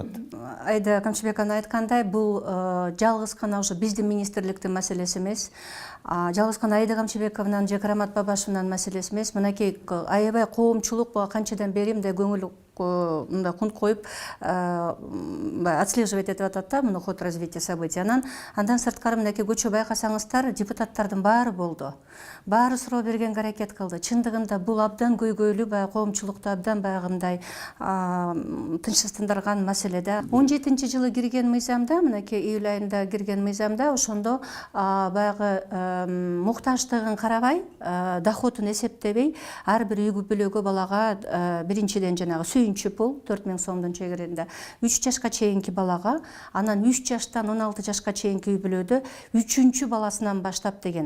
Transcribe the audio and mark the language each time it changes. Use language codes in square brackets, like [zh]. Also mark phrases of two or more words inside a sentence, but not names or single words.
[ky] Айда Камчыбекова айткандай, бул жалгыз гана ошо биздин министрликтин маселеси эмес. Жалгыз гана Айда Камчыбековнан же Карамат Бабашевнан маселеси эмес. Мынакей аябай коомчулук канчадан бери мындай көңүл мындай кунт коюп отслеживать этип атат да, мына [ru] ход развития событий. [ky] Андан сырткары мынакей көчө байкасаңыздар, депутаттардын баары болду. Баары суроо бергенге аракет кылды. Чындыгында бул абдан көйгөйлүү, баягы коомчулукту абдан баягы мындай тынчсыздандырган маселе да. 17-жылы кирген мыйзамда, мынакей июль айында кирген мыйзамда ошондо баягы муктаждыгын карабай, доходун эсептебей, ар бир үй бүлөгө балага биринчиден жанагы сүйүнчү пул 4000 сомдун чегеринде 3 жашка чейинки балага, анан 3 жаштан 16 жашка чейинки үй бүлөдө 3-чү баласынан баштап деген.